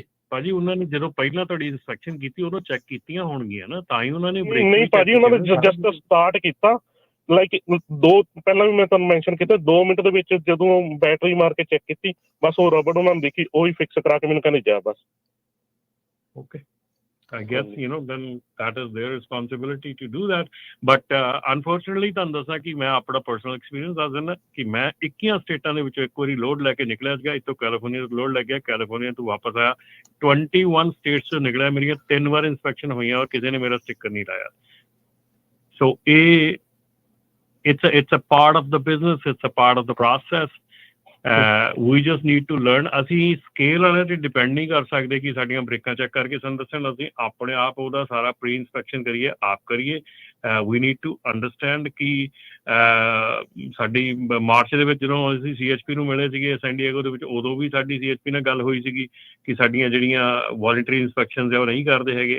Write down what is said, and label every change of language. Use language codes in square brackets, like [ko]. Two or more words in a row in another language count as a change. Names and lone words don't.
[pa] ਭਾਜੀ ਉਹਨਾਂ ਨੇ ਜਦੋਂ ਪਹਿਲਾਂ ਤੁਹਾਡੀ ਇੰਸਪੈਕਸ਼ਨ ਕੀਤੀ ਉਦੋਂ ਚੈੱਕ ਕੀਤੀਆਂ ਹੋਣਗੀਆਂ ਨਾ, ਤਾਂ ਹੀ ਉਹਨਾਂ ਨੇ ਨਹੀਂ ਭਾਜੀ ਉਹਨਾਂ ਨੇ [en] just start [pa] ਕੀਤਾ ਲਾਈਕ ਪਹਿਲਾਂ ਵੀ ਮੈਂ ਤੁਹਾਨੂੰ ਮੈਂਸ਼ਨ ਕੀਤਾ 2 ਮਿੰਟ ਦੇ ਵਿੱਚ ਜਦੋਂ ਬੈਟਰੀ ਮਾਰ ਕੇ ਚੈੱਕ ਕੀਤੀ ਬਸ ਉਹ ਰਬੜ ਉਹਨਾਂ ਨੇ ਦੇਖੀ ਉਹੀ ਫਿਕਸ ਕਰਾ ਕੇ ਮੈਨੂੰ ਕਹਿੰਦੇ ਜਾ ਬਸ। [en] Okay. I guess, then that is their responsibility to do that. But unfortunately, [pa] ਤੁਹਾਨੂੰ ਦੱਸਾਂ ਕਿ ਮੈਂ ਆਪਣਾ [en] personal experience [pa] ਦੱਸ ਦਿੰਦਾ ਕਿ ਮੈਂ 21 ਸਟੇਟਾਂ ਦੇ ਵਿੱਚੋਂ ਇੱਕ ਵਾਰੀ ਲੋਡ ਲੈ ਕੇ ਨਿਕਲਿਆ ਸੀਗਾ। ਇੱਥੋਂ ਕੈਲੀਫੋਰਨੀਆ ਤੋਂ ਲੋਡ ਲੈ ਗਿਆ, ਕੈਲੀਫੋਰਨੀਆ ਤੋਂ ਵਾਪਸ ਆਇਆ, 21 ਸਟੇਟਸ ਤੋਂ ਨਿਕਲਿਆ। ਮੇਰੀਆਂ 3 ਵਾਰ ਇੰਸਪੈਕਸ਼ਨ ਹੋਈਆਂ ਔਰ ਕਿਸੇ ਨੇ ਮੇਰਾ ਸਟicker ਨਹੀਂ ਲਾਇਆ। [en] ਸੋ it's a part of the business, it's a part of the process. We just need to learn. [pa] ਅਸੀਂ ਸਕੇਲ ਵਾਲਿਆਂ ਤੇ ਡਿਪੈਂਡ ਨਹੀਂ ਕਰ ਸਕਦੇ ਕਿ ਸਾਡੀਆਂ ਬ੍ਰੇਕਾਂ ਚੈੱਕ ਕਰਕੇ ਸਾਨੂੰ ਦੱਸਣ। ਅਸੀਂ ਆਪਣੇ ਆਪ ਉਹਦਾ ਸਾਰਾ [en] pre inspection [pa] ਕਰੀਏ, ਆਪ ਕਰੀਏ। [en] we need to understand [pa] ਕਿ ਸਾਡੀ ਮਾਰਚ ਦੇ ਵਿੱਚ ਜਦੋਂ ਅਸੀਂ CHP ਨੂੰ ਮਿਲੇ ਸੀਗੇ ਸੈਨ ਡਿਏਗੋ ਦੇ ਵਿੱਚ, ਉਦੋਂ ਵੀ ਸਾਡੀ CHP ਨਾਲ ਗੱਲ ਹੋਈ ਸੀਗੀ ਕਿ ਸਾਡੀਆਂ ਜਿਹੜੀਆਂ [en] voluntary inspections [pa] ਆ ਉਹ ਨਹੀਂ ਕਰਦੇ ਹੈਗੇ।